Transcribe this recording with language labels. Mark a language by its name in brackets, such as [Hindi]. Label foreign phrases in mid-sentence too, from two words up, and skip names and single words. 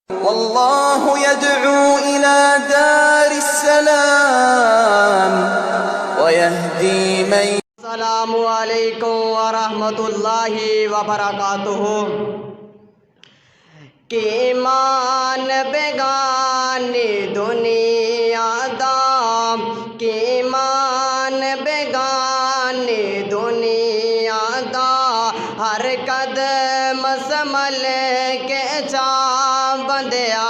[Arabic] والله يدعو إلى دار السلام ويهدي من. السلام عليكم ورحمة الله وبركاته. [Punjabi] کی مان بیگانی دنیا دا، کی مان بیگانی دنیا دا، ہر قدم سنبھل کے چا بندیا.